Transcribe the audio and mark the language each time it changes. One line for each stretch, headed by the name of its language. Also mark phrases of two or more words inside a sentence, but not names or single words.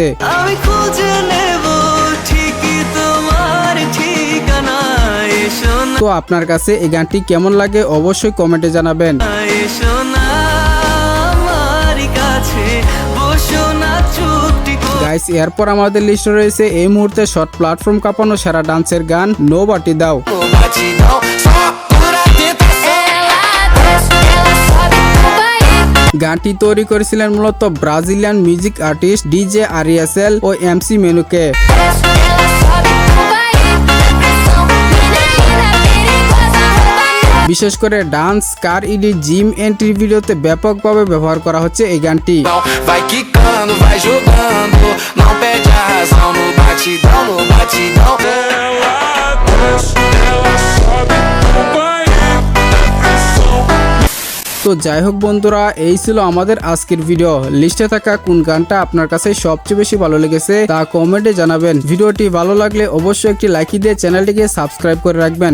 Bangla: আমি খুঁজে নেব ঠিকই তোমার ঠিকানা এসো না তো আপনার কাছে এই গানটি কেমন লাগে অবশ্যই কমেন্টে জানাবেন। এসো না আমার কাছে বসো না চুপটি করে গাইস, এরপর আমাদের লিস্টে রয়েছে এই মুহূর্তে
English: short platform
Bangla: কাঁপানো সেরা ডান্সের গান নো বাটি দাও।
Portuguese: Batidão, só por a tentação.
Bangla: গানটি তৈরি করেছিলেন মূলত
English: Brazilian music artist
Bangla: ডিজে আরিয়াসেল ও এমসি মেনুকে। বিশেষ করে ডান্স, কার ইডি,
English: gym entry
Bangla: ভিডিওতে ব্যাপকভাবে ব্যবহার করা হচ্ছে এই গানটি।
Portuguese: Vai quicando, vai jogando, não perde a razão no batidão, no batidão.
Bangla: তো যাই হোক বন্ধুরা, এই ছিল আমাদের আজকের ভিডিও। লিস্টে থাকা কোন গানটা আপনার কাছে সবচেয়ে বেশি ভালো লেগেছে তা কমেন্টে জানাবেন। ভিডিওটি ভালো লাগলে অবশ্যই একটি লাইক দিয়ে চ্যানেলটিকে সাবস্ক্রাইব করে রাখবেন।